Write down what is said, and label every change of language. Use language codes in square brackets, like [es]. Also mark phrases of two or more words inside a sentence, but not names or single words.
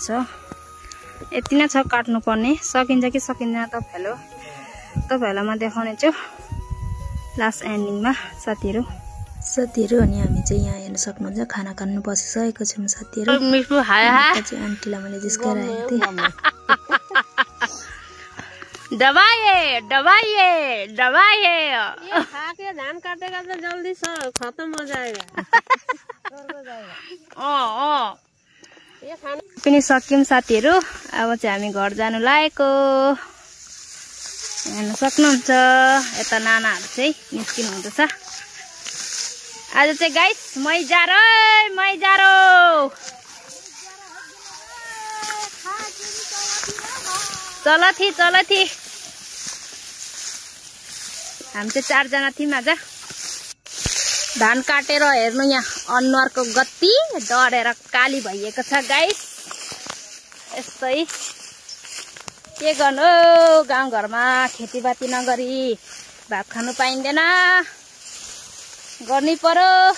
[ne] यति नै छ काट्नु पर्ने। सकिन्छ कि सकिँदैन तपाईहरुलाई म देखाउने छु [en] last ending [ne] साथीहरु। अनि हामी चाहिँ यहाँ हेर्न सक्नुहुन्छ खाना खानु बसिसकेको छौं साथीहरु। चाहिँ आन्टीलाई मैले जिस्काइरहेको थिएँ। दबाइए [hi] ये खा के धान काटेगा तो जल्दी खत्म हो जाएगा। ये खाना [ne] पनि सक्यौं साथीहरु। अब चाहिँ हामी घर जानु लागेको हेर्न सक्नुहुन्छ। यता नानाहरु चाहिँ निस्किनु हुँदैछ। आज चाहिँ गाइस मैजारो चल थी। हामी चाहिँ 4 जना थियौं आज। धान काटेर हेर्नु यहाँ अनुहारको गति डढेर काली भइएको छ गाइस। यस्तै के गर्नु, गाउँघरमा खेतीपाती नगरी भात खानु पाइँदैन, गर्नै पर्यो।